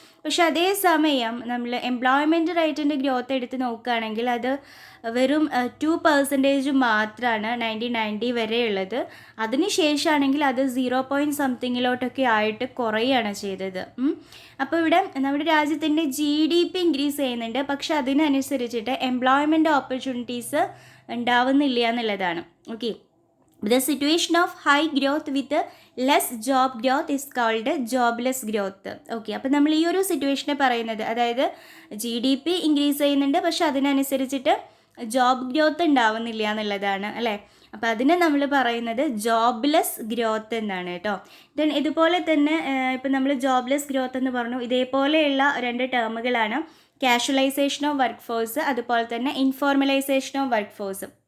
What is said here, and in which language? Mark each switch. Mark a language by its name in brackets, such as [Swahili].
[Malayalam] പക്ഷെ അതേസമയം നമ്മൾ എംപ്ലോയ്മെൻറ്റ് റേറ്റിൻ്റെ ഗ്രോത്ത് എടുത്ത് നോക്കുകയാണെങ്കിൽ അത് വെറും 2% മാത്രമാണ് 1990 വരെയുള്ളത്. അതിനുശേഷമാണെങ്കിൽ അത് 0 ആയിട്ട് കുറയുകയാണ് ചെയ്തത്. അപ്പോൾ ഇവിടെ നമ്മുടെ രാജ്യത്തിൻ്റെ GDP ഇൻക്രീസ് ചെയ്യുന്നുണ്ട്, പക്ഷെ അതിനനുസരിച്ചിട്ട് എംപ്ലോയ്മെൻറ്റ് ഓപ്പർച്യൂണിറ്റീസ് ഉണ്ടാവുന്നില്ല എന്നുള്ളതാണ്. [English] Okay, the situation of high growth with less job growth is called jobless growth. [Malayalam] Okay, അപ്പോൾ നമ്മൾ ഈ ഒരു സിറ്റുവേഷനെ പറയുന്നത്, അതായത് GDP ഇൻക്രീസ് ചെയ്യുന്നുണ്ട് പക്ഷെ അതിനനുസരിച്ചിട്ട് ജോബ് ഗ്രോത്ത് ഉണ്ടാവുന്നില്ല എന്നുള്ളതാണ് അല്ലേ. അപ്പോൾ അതിനെ നമ്മൾ പറയുന്നത് ജോബ്ലെസ് ഗ്രോത്ത് എന്നാണ് കേട്ടോ. ദെൻ ഇതുപോലെ തന്നെ ഇപ്പം നമ്മൾ ജോബ്ലെസ് ഗ്രോത്ത് എന്ന് പറഞ്ഞു, ഇതേപോലെയുള്ള രണ്ട് ടേമുകളാണ് കാഷ്വലൈസേഷൻ ഓഫ് വർക്ക് ഫോഴ്സ്, അതുപോലെ തന്നെ ഇൻഫോർമലൈസേഷൻ ഓഫ് വർക്ക് ഫോഴ്സ്.